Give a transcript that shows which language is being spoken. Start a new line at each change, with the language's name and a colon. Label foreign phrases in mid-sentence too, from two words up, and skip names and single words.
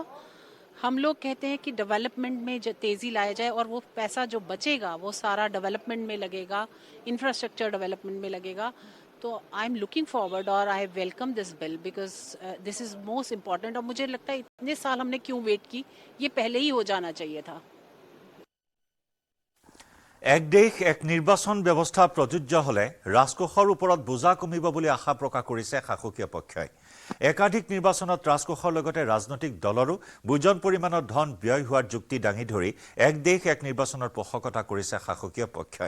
Hindi: हम लोग कहते हैं कि डेवलपमेंट में तेज़ी लाया जाए और वो पैसा जो बचेगा वो सारा डेवलपमेंट में लगेगा,
English: infrastructure development
Hindi: में लगेगा।
English: तो I am looking forward और I welcome this bill because this is most important.
Hindi: और मुझे लगता है इतने साल हमने क्यों वेट की, ये पहले ही हो जाना चाहिए था।
Assamese: এক দেশ এক নিৰ্বাচন ব্যৱস্থা প্ৰযোজ্য হলে ৰাজকোষৰ ওপৰত বোজা কমিব বুলি আশা প্ৰকাশ কৰিছে শাসকীয় পক্ষই। একাধিক নিৰ্বাচনত ৰাজকোষৰ লগতে ৰাজনৈতিক দলৰো বুজন পৰিমাণৰ ধন ব্যয় হোৱাৰ যুক্তি দাঙি ধৰি এক দেশ এক নিৰ্বাচনৰ পোষকতা কৰিছে শাসকীয় পক্ষই।